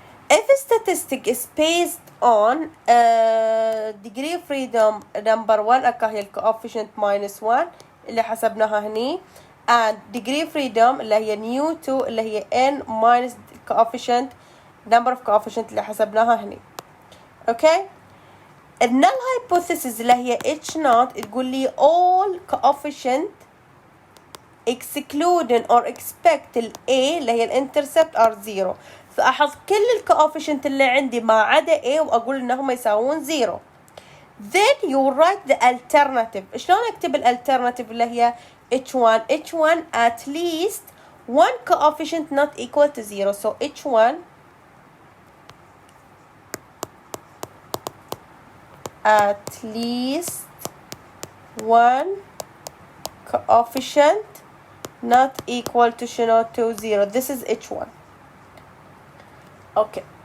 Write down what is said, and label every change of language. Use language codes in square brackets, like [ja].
[en] If a statistic is based on degree of freedom number 1 هي الكوفيشنت minus 1 [ar] اللي حسبناها هني, [en] and degree of freedom اللي هي new 2 اللي هي n minus coefficient number of coefficient اللي حسبناها هني. Okay, النل hypothesis اللي هي h naught تقول لي all coefficient excluding or expect ال a [ar] اللي هي الانترسبت [en] are 0. [ar] فأحط كل الكوفيشنت اللي عندي ما عدا A وأقول إنهم يساوون 0. [en] Then you write the alternative. [ar] شلون أكتب الالترناتيف اللي هي [en] H1 at least one coefficient not equal to 0. So H1 at least one coefficient not equal to شنو to 0. This is H1. Okay.